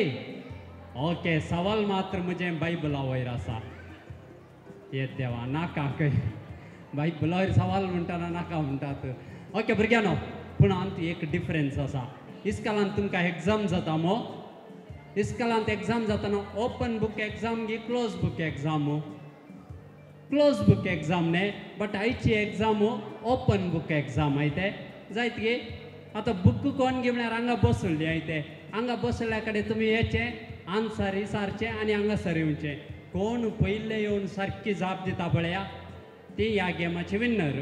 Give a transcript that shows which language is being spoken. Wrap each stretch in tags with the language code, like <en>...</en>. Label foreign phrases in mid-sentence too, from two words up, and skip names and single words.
<kok>ओके सवाल मात्र म्हणजे बायबला वयर आसा. ये देवा नाका खंय बायबला वयर सवाल म्हणटाना नाका म्हणटात. ओके भुरग्यांनो पूण हांव एक डिफरन्स आसा. इस्कालांत तुमकां एग्जाम जाता मो. इस्कालांत एग्जाम जातना</kok> <en>open book exam</en> <kok>गी</kok> <en>close book exam. close book exam</en> <kok>न्ही बट आयची एग्जाम</kok> <en>open book exam</en> <kok>आयते जायत गे. आतां बुक कोण गे म्हळ्यार हांगा बसल्ली आयते. हांगा बसल्या कडेन तुमी येचें आन्सर विचारचें आनी हांगासर येवचें. कोण पयले येवन सारकी जाप दिता पळया ती ह्या गेमाचे विन्नर.</kok>